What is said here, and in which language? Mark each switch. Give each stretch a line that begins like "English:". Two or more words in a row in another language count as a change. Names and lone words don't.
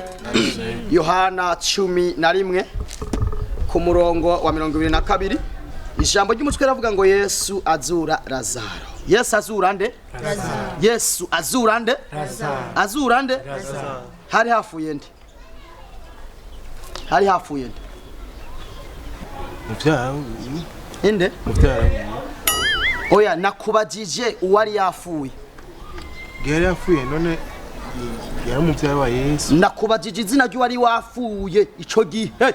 Rundi: Yohana 11 ku murongo wa 22 ijambo ry'umutwe ravuga ngo Yesu azura Lazaro. Yesu azura nde? Lazaro. Yesu azura nde? Lazaro. Azura nde? Lazaro. Hari hafuye nde? Hari hafuye nde? Muvyara inde? Muvyara. Oya nakubajije uwari yafuye. Gere yafuye none yari muvyara wa Yesu. Nakubajije izina ry'uwari wafuye ico gihe.